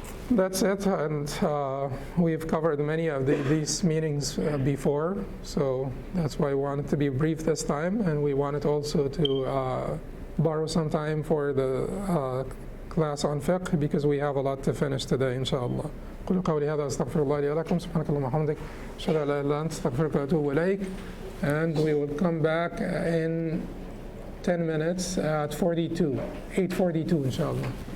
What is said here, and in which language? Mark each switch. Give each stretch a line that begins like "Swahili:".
English: That's it, and we've covered many of these meanings before, so that's why we wanted to be brief this time, and we wanted also to borrow some time for the class on fiqh, because we have a lot to finish today, inshallah.
Arabic: قولوا قولي هذا أستغفر الله لي ولكم سبحانك اللهم وبحمدك أشهد أن لا إله إلا أنت أستغفرك وأتوب إليك.
English: And we will come back in 10 minutes at 8:42 inshallah.